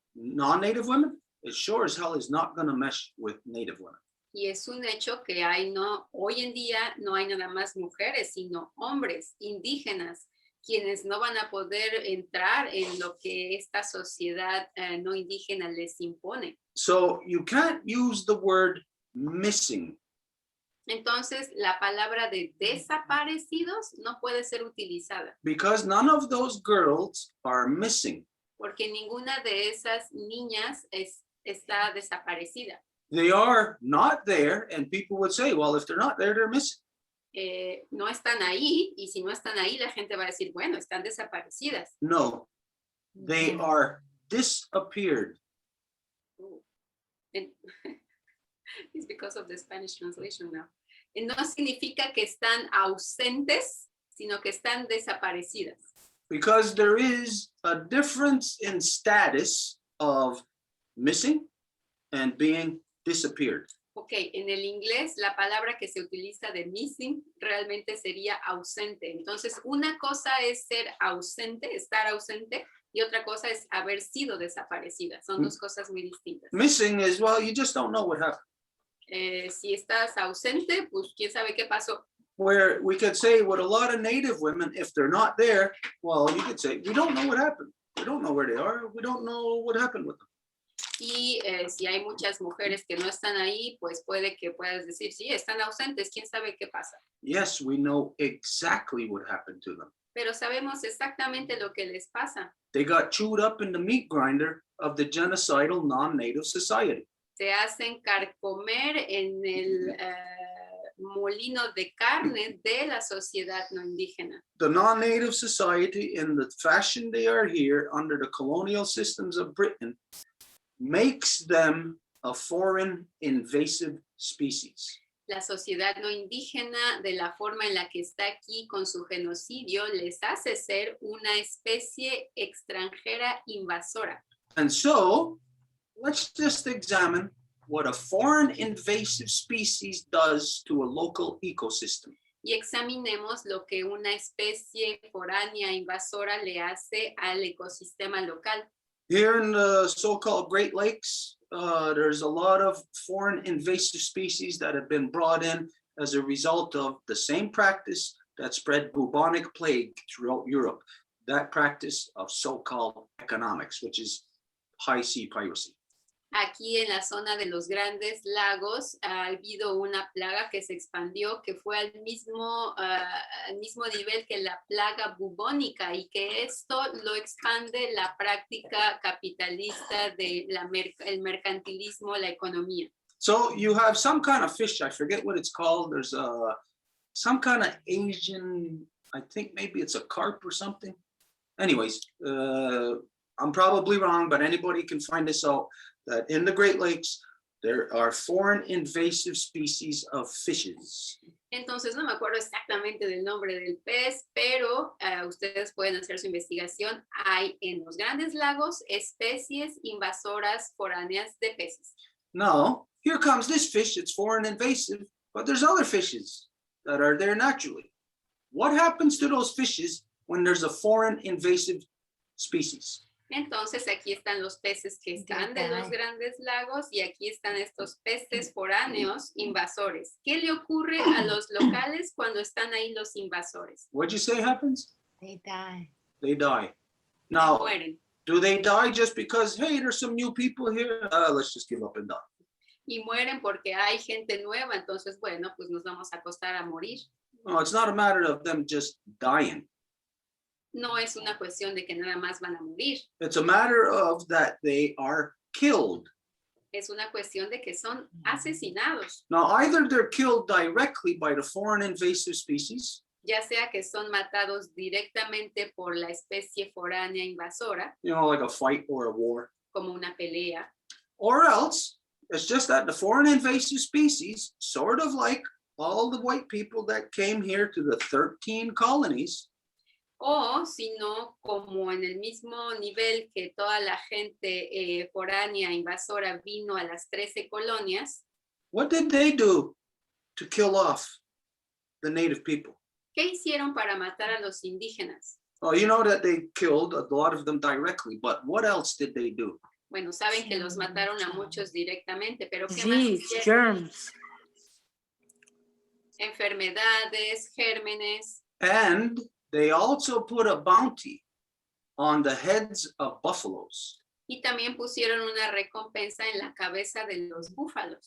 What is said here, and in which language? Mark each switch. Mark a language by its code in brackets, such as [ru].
[en] non-native women, it sure as hell is not going to mesh with native women. [es] Y es un hecho que hoy en día no hay nada más mujeres, sino hombres indígenas, quienes no van a poder entrar en lo que esta sociedad no indígena les impone. [en] So you can't use the word missing. [es] Entonces, la palabra de desaparecidos no puede ser utilizada, [en] Because none of those girls are missing. [es] porque ninguna de esas niñas está desaparecida. [en] They are not there, and people would say, well, if they're not there, they're missing. [es] No están ahí, y si no están ahí, la gente va a decir, bueno, están desaparecidas. [en] No, they are disappeared. And it's because of the Spanish translation now. [es] No significa que están ausentes, sino que están desaparecidas. [en] Because there is a difference in status of missing and being disappeared. [es] Ok, en el inglés la palabra que se utiliza de missing realmente sería ausente. Entonces, una cosa es ser ausente, estar ausente, y otra cosa es haber sido desaparecida. Son dos cosas muy distintas. [en] Missing is, well, you just don't know what happened. [es] Si estás ausente, pues quién sabe qué pasó. [en] Where we could say with a lot of native women, if they're not there, well, you could say, we don't know what happened. We don't know where they are. We don't know what happened with them. [es] Y si hay muchas mujeres que no están ahí, pues puede que puedas decir, sí, están ausentes, quién sabe qué pasa. [en] Yes, we know exactly what happened to them. [es] Pero sabemos exactamente lo que les pasa. [en] They got chewed up in the meat grinder of the genocidal non-native society. [es] Se hacen carcomer en el molino de carne de la sociedad no indígena. [en] The non-native society, in the fashion they are here under the colonial systems of Britain, makes them a foreign invasive species. [es] La sociedad no indígena, de la forma en la que está aquí con su genocidio, les hace ser una especie extranjera invasora. [en] And so, let's just examine what a foreign invasive species does to a local ecosystem. [es] Y examinemos lo que una especie foránea invasora le hace al ecosistema local. [en] Here in the so-called Great Lakes, there's a lot of foreign invasive species that have been brought in as a result of the same practice that spread bubonic plague throughout Europe, that practice of so-called economics, which is high sea piracy. [es] Aquí en la zona de los Grandes Lagos ha habido una plaga que se expandió, que fue al mismo nivel que la plaga bubónica, y que esto lo expande la práctica capitalista del mercantilismo, la economía. [en] So you have some kind of fish, I forget what it's called. There's some kind of Asian, I think maybe it's a carp or something. Anyways, I'm probably wrong, but anybody can find this out, that in the Great Lakes, there are foreign invasive species of fishes. [es] Entonces no me acuerdo exactamente del nombre del pez, pero ustedes pueden hacer su investigación. Hay en los Grandes Lagos especies invasoras foráneas de peces. [en] Now, here comes this fish, it's foreign invasive, but there's other fishes that are there naturally. What happens to those fishes when there's a foreign invasive species? [es] Entonces aquí están los peces que están de los Grandes Lagos y aquí están estos peces foráneos invasores. ¿Qué le ocurre a los locales cuando están ahí los invasores? [en] What'd you say happens? They die. They die. Now, [es] Mueren. [en] do they die just because, hey, there's some new people here? Let's just give up and die. [es] Y mueren porque hay gente nueva, entonces, bueno, pues nos vamos a acostar a morir. [en] No, it's not a matter of them just dying. [es] No es una cuestión de que nada más van a morir. [en] It's a matter of that they are killed. [es] Es una cuestión de que son asesinados. [en] Now, either they're killed directly by the foreign invasive species, [es] Ya sea que son matados directamente por la especie foránea invasora, [en] you know, like a fight or a war, [es] como una pelea, [en] or else it's just that the foreign invasive species, sort of like all the white people that came here to the 13 colonies, [es] o si no, como en el mismo nivel que toda la gente foránea invasora vino a las 13 colonias. [en] what did they do to kill off the native people? [es] ¿Qué hicieron para matar a los indígenas? [en] Oh, you know that they killed a lot of them directly, but what else did they do? [es] Bueno, saben que los mataron a muchos directamente, pero ¿qué más [en] Disease, [es] hicieron? [en] germs. [es] Enfermedades, gérmenes. [en] And they also put a bounty on the heads of buffaloes. [es] Y también pusieron una recompensa en la cabeza de los búfalos.